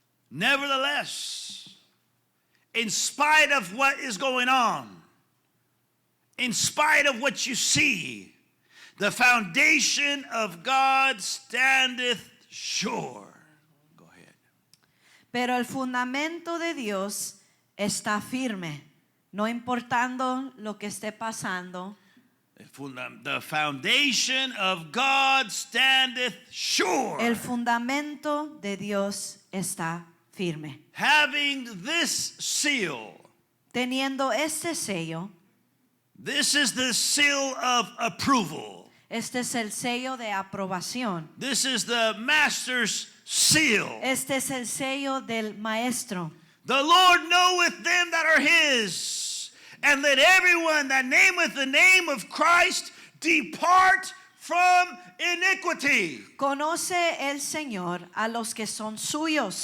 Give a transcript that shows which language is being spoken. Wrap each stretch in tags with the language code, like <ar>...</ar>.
<en>Nevertheless, in spite of what is going on, in spite of what you see, the foundation of God standeth sure. Go ahead.</en> <es>Pero el fundamento de Dios está firme, no importando lo que esté pasando.</es> <en>The foundation of God standeth sure.</en> <es>El fundamento de Dios está firme.</es> <en>Having this seal.</en> <es>Teniendo este sello,</es> <en>This is the seal of approval.</en> <es>este es el sello de aprobación.</es> <en>This is the master's seal.</en> <es>Este es el sello del maestro.</es> <en>The Lord knoweth them that are his, and let everyone that nameth the name of Christ depart from iniquity.</en> <es>Conoce el Señor a los que son suyos.</es>